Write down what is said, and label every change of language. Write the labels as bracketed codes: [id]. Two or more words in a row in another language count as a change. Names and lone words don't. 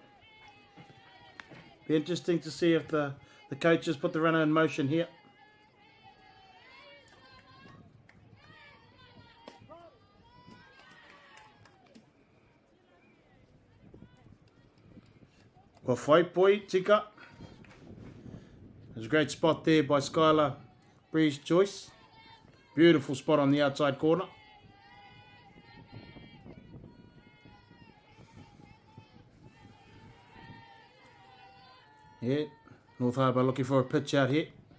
[en] Be interesting to see if the coaches put the runner in motion here. Well, [mi] whai poi tika. [en] There's a great spot there by Skylar Breeze Joyce. Beautiful spot on the outside corner. Yeah, North Harbour looking for a pitch out here.